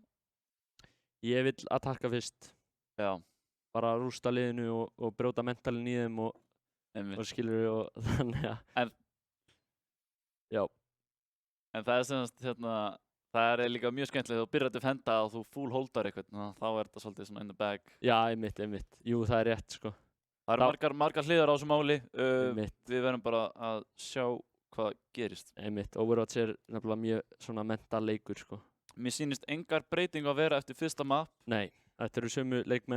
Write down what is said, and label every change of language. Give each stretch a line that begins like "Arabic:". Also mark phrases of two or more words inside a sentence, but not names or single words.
Icelandic: Ég vil attakka fyrst, Já, bara rústa liðinu og brjóta mentalin í þeim og einmitt. skilur við og þannig að En- Já, En það er semast, það er líka mjög skemmtilegt þú byrjar að defenda og þú full holdar eitthvað, þá er þetta svolítið svona
English: in the bag.
Icelandic: já, einmitt. Jú, það er rétt, sko. Það eru margar hliðar á þessu máli, Einmitt, við verðum bara að sjá hvað gerist. einmitt. Overwatch er nefnilega mjög svona mental leikur, sko. Mér sýnist engar breyting að vera eftir fyrsta map. Nei, þetta eru sömu leikmenn.